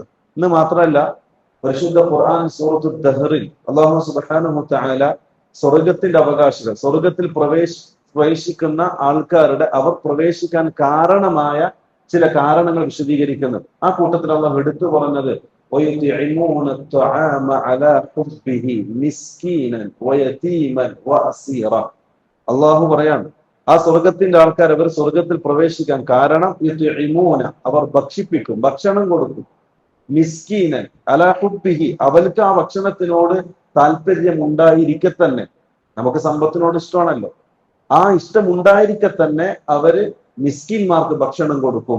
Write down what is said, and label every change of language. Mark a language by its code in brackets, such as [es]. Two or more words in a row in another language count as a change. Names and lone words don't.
[ml] എന്ന് മാത്രമല്ല, പരിശുദ്ധ ഖുർആൻ സൂറത്തുൽ ദഹറിൽ [ar] الله سبحانه وتعالى [ml] സ്വർഗ്ഗത്തിന്റെ അവകാശികൾ, സ്വർഗ്ഗത്തിൽ പ്രവേശിക്കുന്ന ആൾക്കാരുടെ അവർ പ്രവേശിക്കാൻ കാരണമായ ചില കാരണങ്ങൾ വിശദീകരിക്കുന്നത്. ആ കൂട്ടത്തിൽ അല്ലാഹു എടുത്തു പറഞ്ഞത് [ar] وَيُطْعِمُونَ الطَّعَامَ عَلَى حُبِّهِ مِسْكِينًا وَيَتِيمًا وَأَسِيرًا. [ml] അല്ലാഹു പറയാണ്, ആ സ്വർഗത്തിന്റെ ആൾക്കാർ അവർ സ്വർഗത്തിൽ പ്രവേശിക്കാൻ കാരണം യുത്ഇമൂന, അവർ ഭക്ഷിപ്പിക്കും, ഭക്ഷണം കൊടുക്കും, [ar] مسكينا على حبه, [ml] അവർക്ക് ആ ഭക്ഷണത്തിനോട് താല്പര്യം ഉണ്ടായിരിക്കെ തന്നെ, നമുക്ക് സമ്പത്തിനോട് ഇഷ്ടമാണല്ലോ, ആ ഇഷ്ടം ഉണ്ടായിരിക്കെ തന്നെ അവര് മിസ്കിന്മാർക്ക് ഭക്ഷണം കൊടുക്കും.